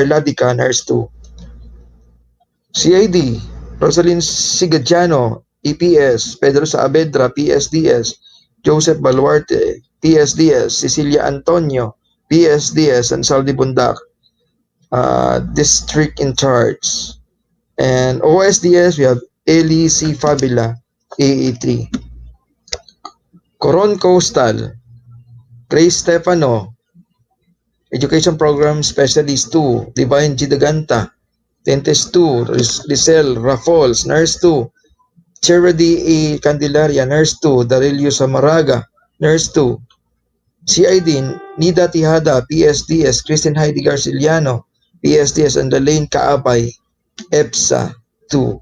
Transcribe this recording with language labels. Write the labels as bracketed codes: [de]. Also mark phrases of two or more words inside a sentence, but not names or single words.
[en] Ladica, Nurse 2. CID, Rosalind Sigadiano, EPS, Pedro Saavedra, PSDS, Joseph Baluarte, PSDS, Cecilia Antonio, PSDS, and Saldi Bundak, District in Charge. And OSDS, we have Eli C. Fabila, AA3. Coron Coastal, Grace Stefano, Education Program Specialist 2, Divine G. Daganta, Dentist 2, Lisel Rafols, Nurse 2, Charity A. Candelaria, Nurse 2, Darilio Samaraga, Nurse 2, CID, Nida Tihada, PSDS, Christine Heidi Garciliano, PSDS, and Lane Kaabay, EPSA 2.